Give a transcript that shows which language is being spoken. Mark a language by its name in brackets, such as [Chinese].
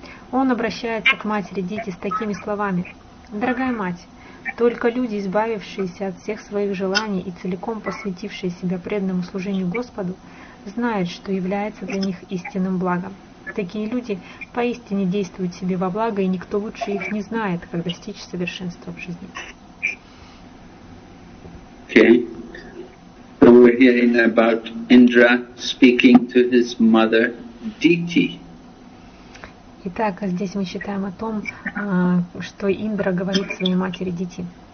[Russian] Он обращается к матери Дити с такими словами: «Дорогая мать, только люди, избавившиеся от всех своих желаний и целиком посвятившие себя преданному служению Господу, знают, что является для них истинным благом. Такие люди поистине действуют себе во благо, и никто лучше их не знает, как достичь совершенства в жизни». [English] Okay. So we're hearing about Indra speaking to his mother, Diti. [Russian] Итак, здесь мы читаем о том, что Индра говорит своей матери Дити.